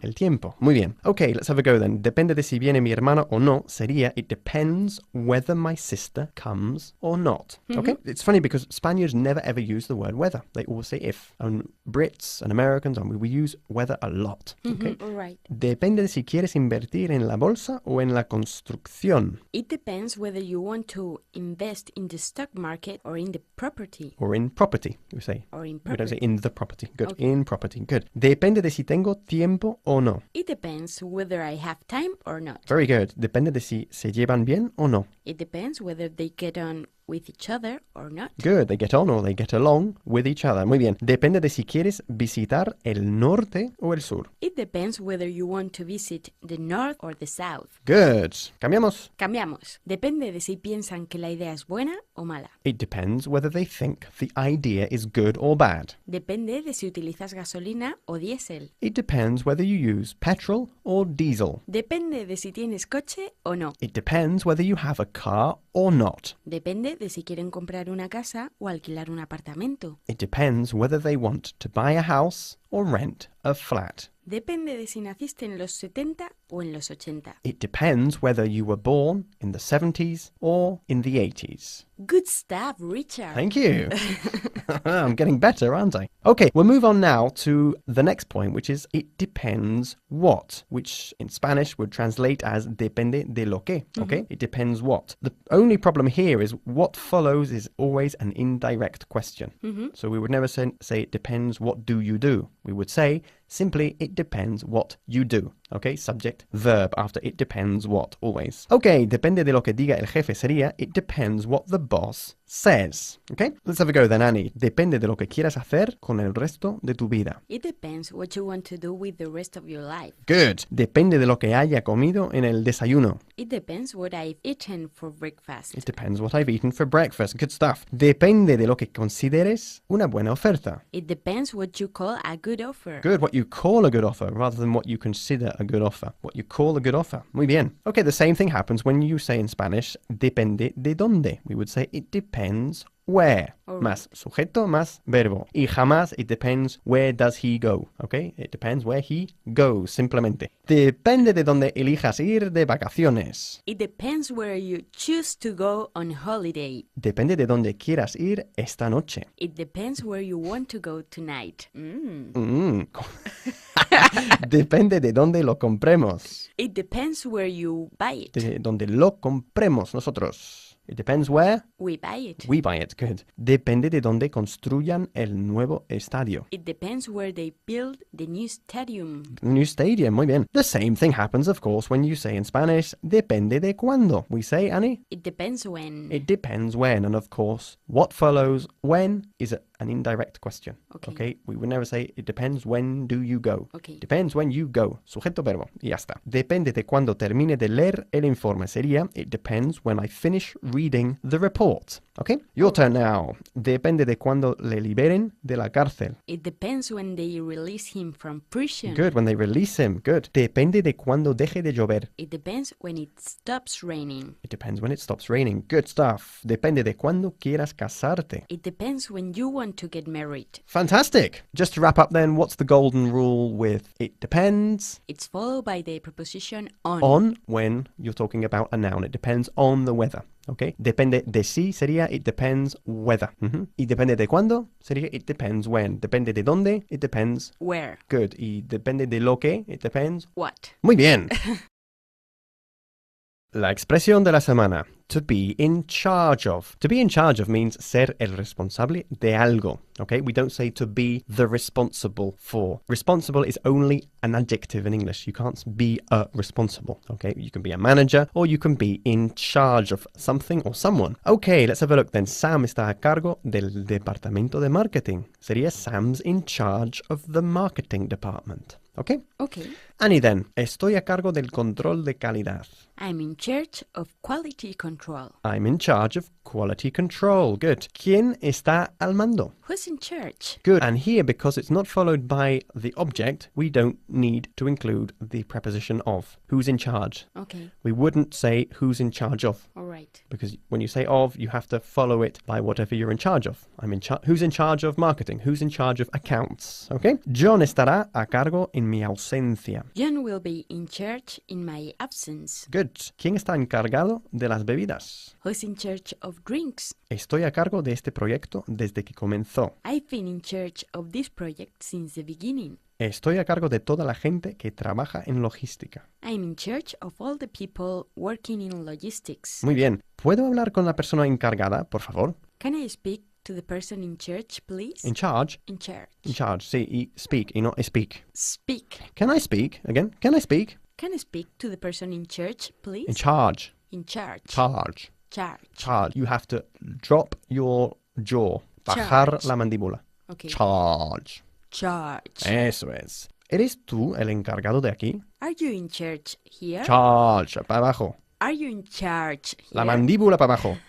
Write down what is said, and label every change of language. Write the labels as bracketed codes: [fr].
[es] El tiempo. Muy bien. [en] Okay, let's have a go then. [es] Depende de si viene mi hermana o no sería [en] it depends whether my sister comes or not. Okay? It's funny because Spaniards never ever use the word weather. They always say if. And Brits and Americans, we use weather a lot. Okay? All right. [es] Depende de si quieres invertir en la bolsa o en la construcción. [en] It depends whether you want to invest in the stock market or in the property. Or in property, we say. Or in We don't say property. in the property. Good. Okay. In property. Good. [es] Depende de si tengo tiempo o no. [en] It depends whether I have time or not. Very good. [es] Depende de si se llevan bien o no. [en] It depends whether they get on with each other or not. Good. They get on or they get along with each other. [es] Muy bien. Depende de si quieres visitar el norte o el sur. [en] It depends whether you want to visit the north or the south. Good. [es] Cambiamos. Cambiamos. Depende de si piensan que la idea es buena o mala. [en] It depends whether they think the idea is good or bad. [es] Depende de si utilizas gasolina o diésel. [en] It depends whether you use petrol or diesel. [es] Depende de si tienes coche o no. [en] It depends whether you have a car or not. [es] Depende de si quieren comprar una casa o alquilar un apartamento. [en] It depends whether they want to buy a house or rent a flat. [es] Depende de si naciste en los 70 o en los 80. [en] It depends whether you were born in the 70s or in the 80s. Good stuff, Richard. Thank you. I'm getting better, aren't I? Okay, we'll move on now to the next point, which is it depends what, which in Spanish would translate as depende de lo que. Okay, It depends what. The only problem here is what follows is always an indirect question. So we would never say it depends what do you do. We would say Simply, it depends what you do. Okay, subject, verb after it depends what, always. [es] Okay, depende de lo que diga el jefe sería [en] it depends what the boss says. Okay, let's have a go then, Annie. [es] Depende de lo que quieras hacer con el resto de tu vida. [en] It depends what you want to do with the rest of your life. Good. [es] Depende de lo que haya comido en el desayuno. [en] It depends what I've eaten for breakfast. It depends what I've eaten for breakfast. Good stuff. [es] Depende de lo que consideres una buena oferta. [en] It depends what you call a good offer. Good. What you call a good offer rather than what you consider a good offer. What you call a good offer. [es] Muy bien. [en] Okay, the same thing happens when you say in Spanish, [es] depende de dónde. [en] We would say it depends where. [es] Más sujeto, más verbo. Y jamás [en] it depends where does he go. Okay? It depends where he goes, [es] simplemente. Depende de dónde elijas ir de vacaciones. [en] It depends where you choose to go on holiday. [es] Depende de dónde quieras ir esta noche. [en] It depends where you want to go tonight. [es] Depende de dónde lo compremos. [en] It depends where you buy it. [es] De dónde lo compremos nosotros. [en] It depends where We buy it. we buy it. Good. [es] Depende de dónde construyan el nuevo estadio. [en] It depends where they build the new stadium. New stadium, [es] muy bien. [en] The same thing happens, of course, when you say in Spanish, [es] depende de cuándo. [en] We say, Annie? It depends when. It depends when. And of course, what follows when is an indirect question. Okay. We would never say, it depends when do you go. Okay. Depends when you go. [es] Sujeto verbo. Y ya está. Depende de cuándo termine de leer el informe. Sería, [en] it depends when I finish reading the report. Okay? Your turn now. [es] Depende de cuándo le liberen de la cárcel. [en] It depends when they release him from prison. Good. When they release him. Good. [es] Depende de cuándo deje de llover. [en] It depends when it stops raining. It depends when it stops raining. Good stuff. [es] Depende de cuándo quieras casarte. [en] It depends when you want to get married. Fantastic. Just to wrap up then, what's the golden rule with it depends? It's followed by the preposition on. On when you're talking about a noun. It depends on the weather. [es] Okay? Depende de sí sería [en] it depends whether. [es] Y depende de cuándo sería [en] it depends when. [es] Depende de dónde, [en] it depends. Where? Good. [es] Y depende de lo que, [en] it depends. What? [es] Muy bien. La expresión de la semana. [en] To be in charge of. To be in charge of means [es] ser el responsable de algo. [en] Okay? We don't say to be the responsible for. Responsible is only an adjective in English. You can't be a responsible. Okay? You can be a manager or you can be in charge of something or someone. Okay, let's have a look then. [es] Sam está a cargo del departamento de marketing. Sería [en] Sam's in charge of the marketing department. Okay? Okay. Annie then. [es] Estoy a cargo del control de calidad. [en] I'm in charge of quality control. I'm in charge of quality control. Good. [es] ¿Quién está al mando? [en] Who's in charge? Good. And here, because it's not followed by the object, we don't need to include the preposition of. Who's in charge? Okay. We wouldn't say who's in charge of. All right. Because when you say of, you have to follow it by whatever you're in charge of. Who's in charge of marketing? Who's in charge of accounts? Okay? [es] John estará a cargo en mi ausencia. [en] John will be in charge in my absence. Good. [es] ¿Quién está encargado de las bebidas? [en] Who's in charge of drinks? [es] Estoy a cargo de este proyecto desde que comenzó. [en] I've been in charge of this project since the beginning. [es] Estoy a cargo de toda la gente que trabaja en logística. [en] I'm in charge of all the people working in logistics. [es] Muy bien. ¿Puedo hablar con la persona encargada, por favor? [en] Can I speak to the person in charge, please? In charge? In charge. In charge. [es] Sí, y speak, y no speak. [en] Speak. Can I speak? Again, can I speak? Can I speak to the person in charge, please? In charge. In charge. Charge. Charge. Charge. You have to drop your jaw. [es] Bajar [en] Charge. [es] la mandíbula. [en] Okay. Charge. Charge. [es] Eso es. ¿Eres tú el encargado de aquí? [en] Are you in charge here? Charge. [es] Para abajo. [en] Are you in charge here? [es] La mandíbula para abajo.